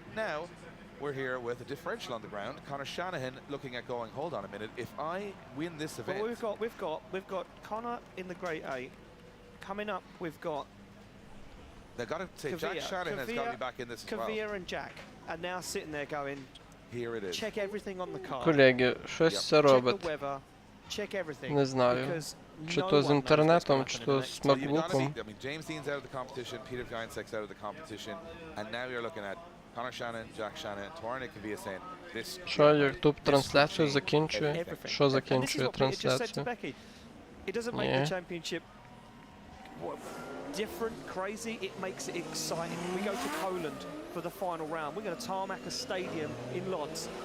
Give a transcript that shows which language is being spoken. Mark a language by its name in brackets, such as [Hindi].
[English] Now we're here with a differential on the ground. Connor Shanahan looking at going, hold on a minute, if I win this event. Well, we've got Connor in the Great 8. Coming up, we've got. They've got to say Jack Shanahan has got to be back in this as well. Kavir and Jack are now sitting there going, here it is. Check everything on the car. [Ukrainian] Колеги, щось це робить. [English] Check everything. [Ukrainian] Не знаю. Чи то з інтернетом, чи то з макбуком. [English] I mean, James Dean's out of the competition, Peter Vyancek's out of the competition, and now you're looking at Connor Shanahan, Jack Shanahan, Tornik Kavia saying this. [Ukrainian] Що, YouTube трансляцію закінчує? Що закінчує трансляцію? [English] It doesn't make the championship different, crazy, it makes it exciting. We go to Poland for the final round. We're going to tarmac a stadium in Lodz.